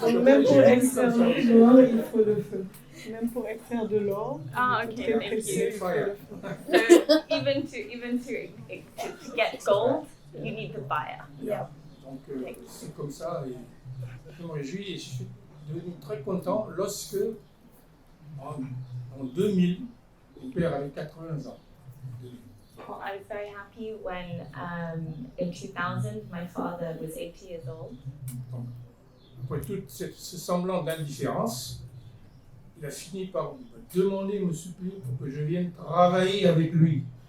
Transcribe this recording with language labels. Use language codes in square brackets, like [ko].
[fr] Donc même pour extraire de l'or, il faut le feu. Même pour extraire de l'or, [en] Okay, thank you. [fr] C'est fire. [en] So even to get gold, you need the fire. Yeah. [fr] Donc c'est comme ça, et je me réjouis et je suis devenu très content lorsque en 2000, mon père avait 80 ans. [en] Well, I was very happy when in 2000 my father was 80 years old. [fr] Donc, après tout ce semblant d'indifférence, il a fini par me demander, me supplier pour que je vienne travailler avec lui.